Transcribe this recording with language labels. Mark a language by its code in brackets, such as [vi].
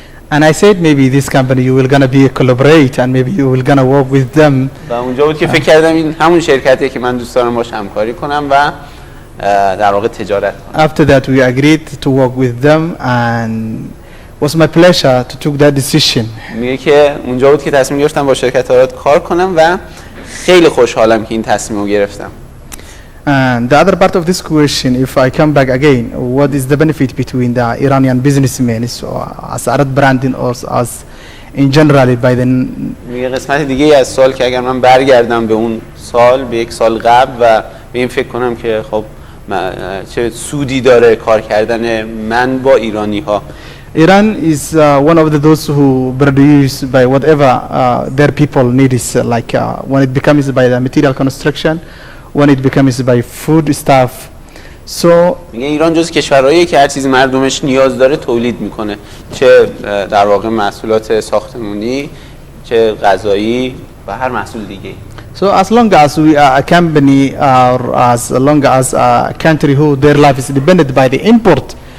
[en] And I said maybe this company you will gonna be a collaborate and maybe you will gonna work with them. [fa] و اونجا بود که فکر کردم این همون شرکتیه که من دوست دارم باهاش همکاری کنم و در واقع تجارت کنم. [en] After that we agreed to work with them and was my pleasure to take that decision. [fa] میگه که اونجا بود که تصمیم گرفتم با شرکت آراد کار کنم و خیلی خوشحالم که این تصمیم رو گرفتم. [en] And the other part of this question, if I come back again, what is the benefit between the Iranian businessmen as AradBranding or as in generally by the [fa] میگه قسمت دیگه از سوال که اگر من برگردم به اون سال، به 1 سال قبل و به این فکر کنم که خب چه سودی داره کار کردن من با ایرانی ها. [en] Iran is one of those who produce by whatever their people need is like when it becomes by the material construction, when it becomes by food stuff. So [fa] میگه ایران جز کشورهاییه که هر چیزی مردمش نیاز داره تولید میکنه، چه در واقع محصولات ساختمانی، چه غذایی و هر محصول دیگه. [en] So as long as we are a company or as long as a country who their life is dependent by the import.